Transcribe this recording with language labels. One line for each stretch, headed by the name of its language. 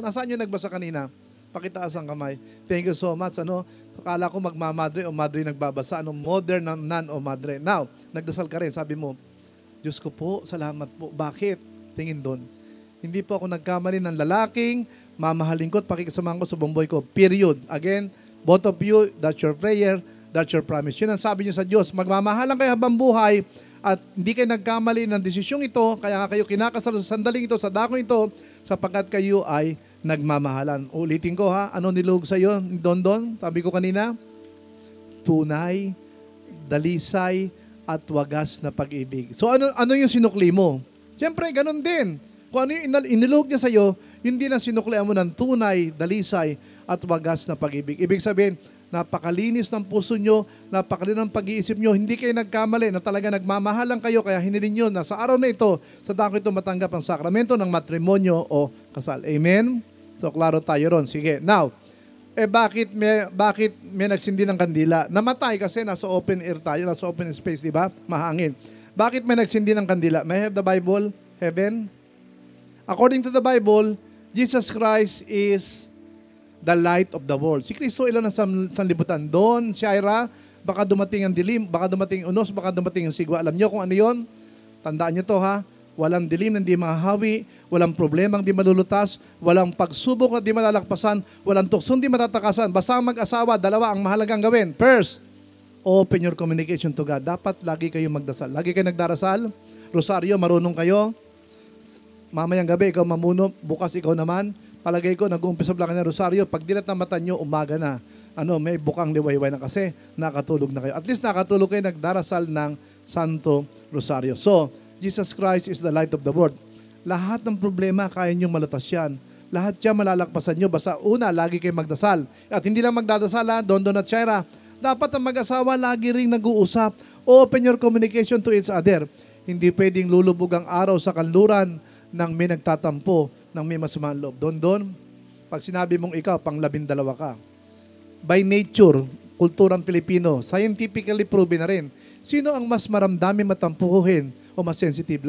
Filipino: Nasaan yung nagbasa kanina? Pakitaas ang kamay.
English: Thank you so much,
Filipino: ano? Akala ko magmamadre o madre nagbabasa, modern na nan o madre. Now, nagdasal ka rin, sabi mo, Diyos ko po, salamat po. Bakit? Tingin doon. Hindi po ako nagkamali ng lalaking, mamahalin ko at pakikisamahan ko sa buong buhay ko. Period.
English: Again, both of you, that's your prayer, that's your promise.
Filipino: Yun ang sabi niyo sa Diyos, magmamahalan kayo habang buhay, at hindi kayo nagkamali ng desisyong ito, kaya nga kayo kinakasal sa sandaling ito, sa dakong ito, sapagkat kayo ay nagmamahalan. Ulitin ko ano nilog sa iyo, Don? Sabi ko kanina, tunay, dalisay, at wagas na pag-ibig. So ano yung sinukli mo? Siyempre, ganun din. Kung ano yung inilog niya sa iyo, yun din ang sinuklian mo ng tunay, dalisay, at wagas na pag-ibig. Ibig sabihin, napakalinis ng puso nyo, napakalinis ng pag-iisip nyo, hindi kayo nagkamali na talaga nagmamahalan kayo, kaya hinilin nyo na sa araw na ito, sa dako ito matanggap ang sakramento ng matrimonyo o kasal. Amen? So, klaro tayo ron. Sige. Now, bakit may nagsindi ng kandila? Namatay kasi nasa open air tayo, nasa open space, di ba? Mahangin. Bakit may nagsindi ng kandila?
English: May I have the Bible? Heaven? According to the Bible, Jesus Christ is the light of the world.
Filipino: Si Kristo ilan na sanlibutan. Doon, Shaira, baka dumating ang dilim, baka dumating ang unos, baka dumating ang sigwa. Alam nyo kung ano yon? Tandaan nyo to ha. Walang dilim na di mahahawi, walang problemang di malulutas, walang pagsubok na di malalakpasan, walang tuksong di matatakasan. Basta mag-asawa, dalawa ang mahalagang gawin.
English: First, open your communication to God.
Filipino: Dapat lagi kayo magdasal. Lagi kayo nagdarasal. Rosaryo, marunong kayo. Mamayang gabi, ikaw mamuno. Bukas, ikaw naman. Palagay ko, nag-uumpisa lang ng rosaryo. Pag dilat na mata nyo, umaga na. May bukang liwayway na kasi nakatulog na kayo. At least nakatulog kayo, nagdarasal ng Santo Rosaryo.
English: So, Jesus Christ is the light of the world.
Filipino: Lahat ng problema, kaya nyo malutas yan. Lahat yan malalakpasan nyo. Basta una, lagi kayo magdasal. At hindi lang magdadasal, Dondon at Shaira. Dapat ang mag-asawa, lagi ring nag-uusap.
English: Open your communication to each other.
Filipino: Hindi pwedeng lulubog ang araw sa kanluran ng may nagtatampo, ng may masamang loob. Dondon, pag sinabi mong ikaw, pang 12 ka.
English: By nature,
Filipino: kulturang Pilipino,
English: scientifically proven
Filipino: na rin. Sino ang mas maramdami matampuhin o mas sensitive?